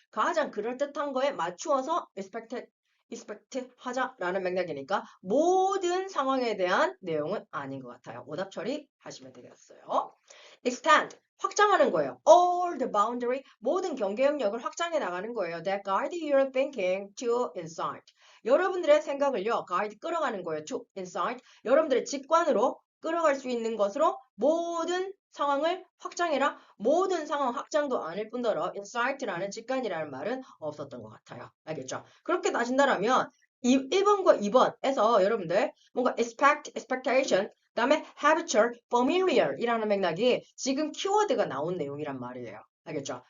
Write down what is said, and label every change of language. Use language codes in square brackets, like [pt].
[ko] 가장 그럴듯한 거에 맞추어서 expect 하자라는 맥락이니까 모든 상황에 대한 내용은 아닌 것 같아요. 오답 처리하시면 되겠어요. extend, 확장하는 거예요. [en] all the boundary, [ko] 모든 경계 영역을 확장해 나가는 거예요. [en] that guide your thinking to insight. [ko] 여러분들의 생각을요, guide, 끌어가는 거예요. [en] to insight. [ko] 여러분들의 직관으로 끌어갈 수 있는 것으로 모든 상황을 확장해라. 모든 상황 확장도 아닐 뿐더러 insight라는 직관이라는 말은 없었던 것 같아요. 알겠죠? 그렇게 따진다라면 1번과 2번에서 여러분들 뭔가 expectation, 그다음에 habitual, familiar 이라는 맥락이 지금 키워드가 나온 내용이란 말이에요. 알겠죠?